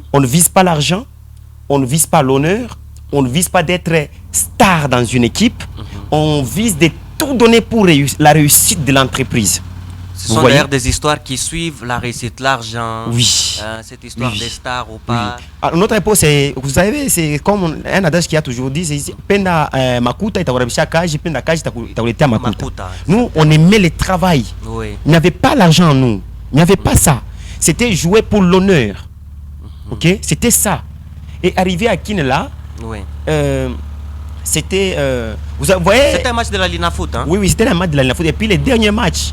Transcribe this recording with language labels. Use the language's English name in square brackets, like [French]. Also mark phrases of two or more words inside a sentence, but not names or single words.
[French] On ne vise pas l'argent, on ne vise pas l'honneur, on ne vise pas d'être star dans une équipe, on vise de tout donner pour la réussite de l'entreprise. Ce Vous sont voyez? d'ailleurs des histoires qui suivent la réussite, l'argent, Oui. cette histoire Oui. des stars ou Oui. pas. À notre époque, vous savez, c'est comme un adage qui a toujours dit, c'est [Swahili] penda makuta itakurabisha kaji, penda kaji itakuletea makuta. [French] Makuta. Nous, on aimait le travail. Oui. Il n'y avait pas l'argent en nous. Il n'y avait pas ça. C'était jouer pour l'honneur. Ok? C'était ça. Et arrivé à Kinela, Oui. c'était. Vous voyez? C'était un match de la Lina Foot, hein? Oui, c'était un match de la foot. Et puis les derniers matchs,